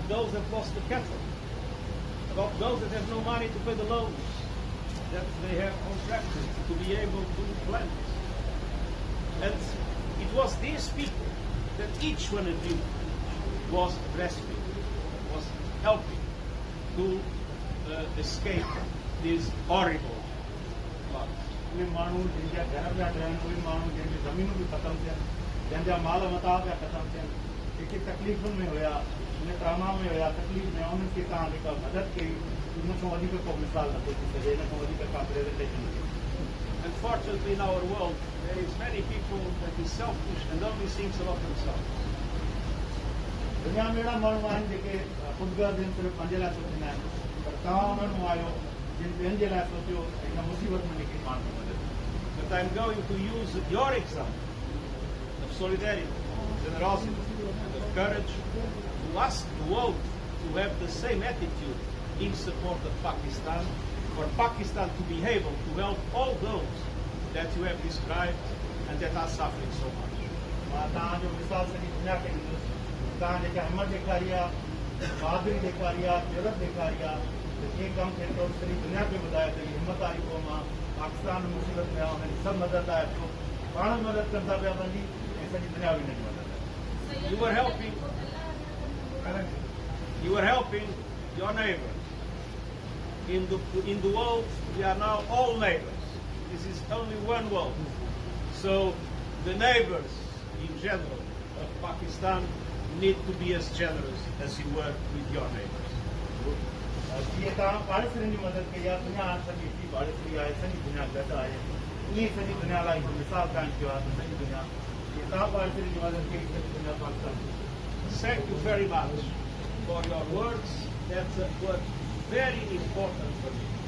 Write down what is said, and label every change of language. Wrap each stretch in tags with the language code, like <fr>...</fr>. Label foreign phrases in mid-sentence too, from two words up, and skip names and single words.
<en>those that lost the cattle, about those that have no money to pay the loans that they have contracted to be able to plant. And it was these people that each one of you was rescuing, was helping to escape this horrible flood.</en> <sd>कोई माण्हू जिनजा घर पिया ॾियनि कोई माण्हू जंहिंजी ज़मीनूं बि ख़तमु थियनि जंहिंजा माल मता पिया ख़तमु थियनि जेके तकलीफ़ुनि में हुया उन ट्रामा में हुया तकलीफ़ में उन्हनि खे तव्हां जेका मदद कई उन खां वधीक को मिसाल नथो थी सघे इन खां वधीक का प्रेज़ेंटेशन</sd> <en>Unfortunately, in our world, there is many people that is selfish and only thinks about themselves.</en> <sd>दुनिया में अहिड़ा माण्हू आहिनि जेके ख़ुदगर्ज़ आहिनि सिर्फ़ु पंहिंजे लाइ सोचींदा आहिनि पर तव्हां उन्हनि मां आहियो जिन ॿियनि जे लाइ सोचियो इन मुसीबत में निकिरी पाण खे मदद</sd> <en>But I'm going to use your example of solidarity, generosity, and of courage to ask the world to have the same attitude in support of Pakistan, for Pakistan to be able to help all those that you have described and that are suffering so much.</en> <sd>मां तव्हांजो मिसाल सॼी दुनिया खे ॾींदुसि तव्हां जेका हिमत ॾेखारी आहे बहादुरी ॾेखारी आहे ज़रूरत ॾेखारी आहे ये कम थे तो सॼी दुनिया खे ॿुधाए त हीअ हिमत वारी क़ौम आहे पाकिस्तान मुसीबत में आहे हुननि सभु मदद आहे तो पाण मदद कंदा पिया पंहिंजी ऐं सॼी दुनिया बि हिनजी मदद आहे</sd> <en>You were helping your neighbor. In the world, we are now all neighbors. This is only one world. So the neighbors in general of Pakistan need to be as generous as you were with your neighbors.</en> <sd>जीअं तव्हां पाड़ेसरनि जी मदद कई आहे दुनिया सॼी एतिरी पाड़ेसरी आहे सॼी दुनिया गॾु आहे ईअं सॼी दुनिया लाइ हिकु मिसाल काइमु कयो आहे त सॼी दुनिया जीअं तव्हां पाड़ेसरनि जी मदद कई सॼी दुनिया पाकिस्तान</sd> <en>Thank you very much for your words that were very important for me.</en>